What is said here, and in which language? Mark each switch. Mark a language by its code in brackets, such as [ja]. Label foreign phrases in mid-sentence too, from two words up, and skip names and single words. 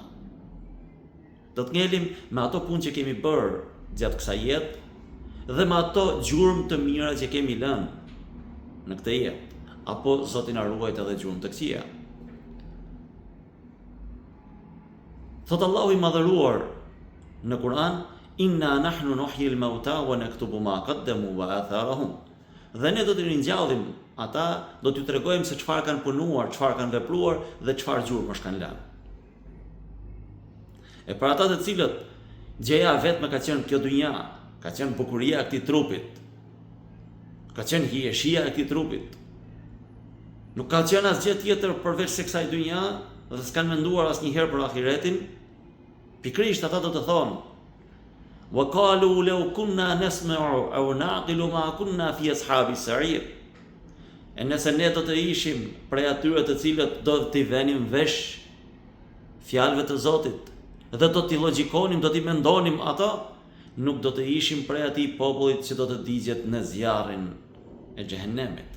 [sq] Do të ngelim me ato punë që kemi bërë gjatë kësaj jetë dhe me ato gjurmë të mira që kemi lënë në këtë jetë, apo Zoti na ruajt edhe gjurmë të këqija. Thot Allahu i madhëruar në Kur'an: [ar] إنا نحن نحيي الموتى ونكتب ما قدموا وآثارهم. [sq] Dhe ne do të ringjallim ata, do t'ju tregojmë se çfarë kanë punuar, çfarë kanë vepruar dhe çfarë gjurmësh kanë lënë. E për ata të cilët gjëja vetme ka qenë kjo dynja, ka qenë bukuria e këtij trupit, ka qenë hieshia e këtij trupit, nuk ka qenë asgjë tjetër përveç se kësaj dynja dhe s'kan menduar asnjëherë për ahiretin, pikërisht ata do të thonë: [ar] وقالوا لو كنا نسمع أو نعقل ما كنا في أصحاب السعير. [sq] E nëse ne do të ishim prej atyre të cilët do t'i venim vesh fjalëve të Zotit dhe do t'i logjikonim, do t'i mendonim ato, nuk do të ishim prej atij popullit që do të digjet në zjarrin e xhehenemit.